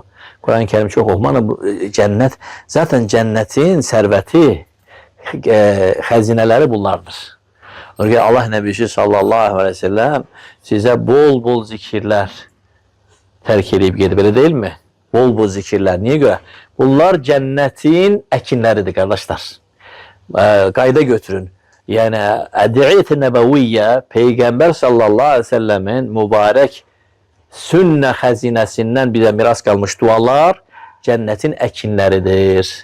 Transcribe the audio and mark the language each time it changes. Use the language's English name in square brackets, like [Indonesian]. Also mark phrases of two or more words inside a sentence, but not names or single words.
[Azerbaijani] Quran-ı Kərim çox oxumanı, cənnət, zaten cənnətin sərvəti, xəzinələri bunlardır. Allah Nəbisi [Arabic] صلى الله عليه وسلم [Azerbaijani] sizə bol-bol zikirlər tərk edib gedib, elə deyilmi? [Turkish] Bol bol zikirler. Niye göre? Bunlar cennetin ekinleridir kardeşler. Kayda götürün. Yani Ediyet-i Nebeviyye Peygamber [Arabic] صلى الله عليه وسلم [Turkish] mübarek sünne hazinesinden bize miras kalmış dualar cennetin ekinleridir.